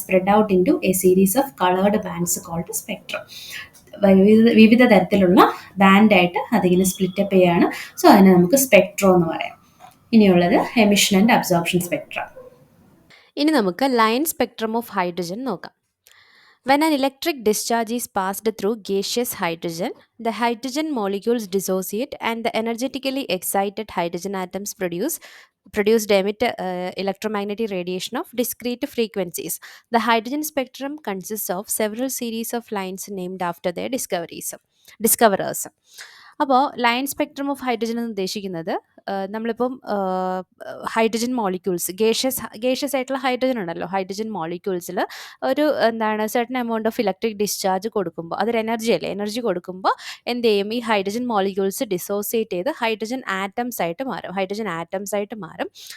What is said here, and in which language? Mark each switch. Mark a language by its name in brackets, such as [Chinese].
[English] Spread out into a series of coloured bands called spectrum. [Malayalam] വിവിധ തരത്തിലുള്ള ബാൻഡായിട്ട് അതിങ്ങനെ split-up ചെയ്യാണ്. സോ അതിനെ നമുക്ക് സ്പെക്ട്രം എന്ന് പറയാം. ഇനിയുള്ളത് എമിഷൻ ആൻഡ് അബ്സോർപ്ഷൻ സ്പെക്ട്രം. ഇനി നമുക്ക് ലൈൻ സ്പെക്ട്രം ഓഫ് ഹൈഡ്രജൻ നോക്കാം. [English] When an electric discharge is passed through gaseous hydrogen, the hydrogen molecules dissociate and the energetically excited hydrogen atoms emit electromagnetic radiation of discrete frequencies. The hydrogen spectrum consists of several series of lines named after their discoverers. [Malayalam] അപ്പോൾ line spectrum of hydrogen എന്ന് ഉദ്ദേശിക്കുന്നത് നമ്മളിപ്പം hydrogen molecules, gaseous ആയിട്ടുള്ള hydrogen ഉണ്ടല്ലോ, hydrogen മോളിക്യൂൾസിൽ ഒരു [English] certain amount of electric discharge [Malayalam] കൊടുക്കുമ്പോൾ, അതൊരു energy അല്ലേ, എനർജി കൊടുക്കുമ്പോൾ എന്ത് ചെയ്യും? ഈ ഹൈഡ്രജൻ മോളിക്യൂൾസ് ഡിസോസിയേറ്റ് ചെയ്ത് ഹൈഡ്രജൻ ആറ്റംസ് ആയിട്ട് മാറും.